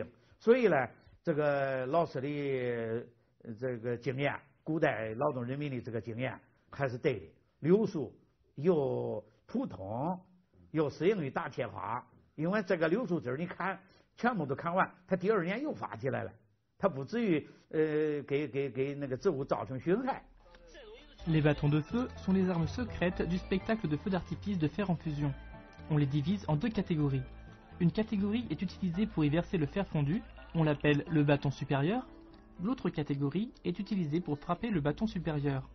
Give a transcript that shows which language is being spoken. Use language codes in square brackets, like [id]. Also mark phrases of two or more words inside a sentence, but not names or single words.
[zh] 所以呢，这个老师的这个经验，古代劳动人民的这个经验还是对的。柳树又普通，又适应于打铁花。因为这个柳树枝你看全部都砍完，它第二年又发起来了，它不至于给那个植物造成损害。 [fr] Les bâtons de feu sont les armes secrètes du spectacle de feu d'artifice de fer en fusion. On les divise en 2 catégories. Une catégorie est utilisée pour y verser le fer fondu, on l'appelle le bâton supérieur. L'autre catégorie est utilisée pour frapper le bâton supérieur.